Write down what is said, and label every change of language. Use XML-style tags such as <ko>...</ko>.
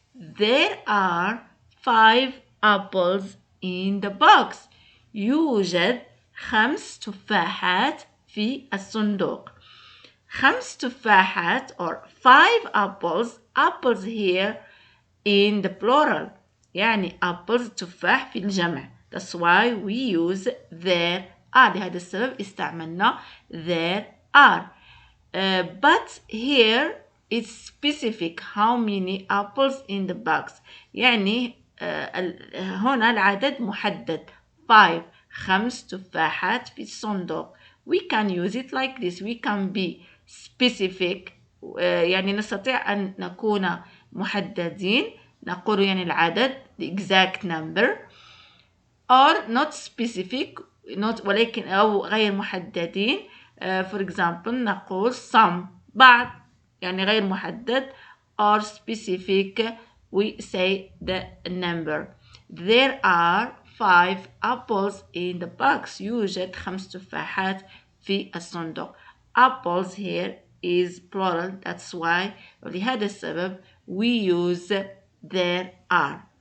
<en>There are 5 apples in the box.</en> <ar>يوجد 5 تفاحات في الصندوق.</ar> <en>5 تفاحات or 5 apples. Apples here in the plural.</en> <ar>يعني apples تفاح في الجمع.</ar> <en>That's why we use there are.</en> <ar>لهذا السبب استعملنا</ar> <en>there are. But here it's specific how many apples in the box.</en> <ar>يعني هنا العدد محدد. 5 تفاحات في الصندوق.</ar> <en>We can use it like this. We can be specific.</en> <ar>يعني نستطيع أن نكون محددين. نقول يعني العدد</ar> <en>the exact number. Or not specific.</en> <ar>ولكن أو غير محددين.</ar> <en>For example</en> <ar>نقول some بعض يعني غير محدد.</ar> <en>Or specific we say the number. There are 5 apples in the box.</en> <ar>يوجد 5 تفاحات في الصندوق.</ar> <en>Apples here is plural. That's why</en> <ar>ولهذا السبب</ar> <en>we use there are.</en>